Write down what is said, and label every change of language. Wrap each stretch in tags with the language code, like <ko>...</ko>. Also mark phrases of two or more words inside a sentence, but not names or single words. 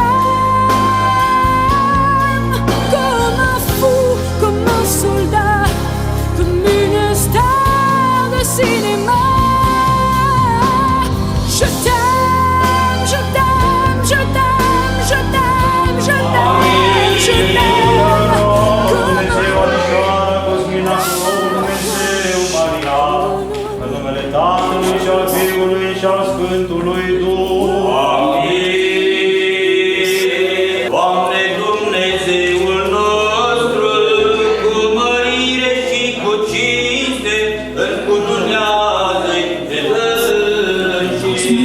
<fr>t'aime, comme un fou, comme un soldat, comme une star de cinéma. Je t'aime, je t'aime, je t'aime, je t'aime, je t'aime, je t'aime, comme un fou.</fr> <ro>Tatălui și al Fiului și al Sfântului Duh. Amin. Doamne Dumnezeul nostru, cu mărire și cu cinste, încununează-i de lășii.</ro>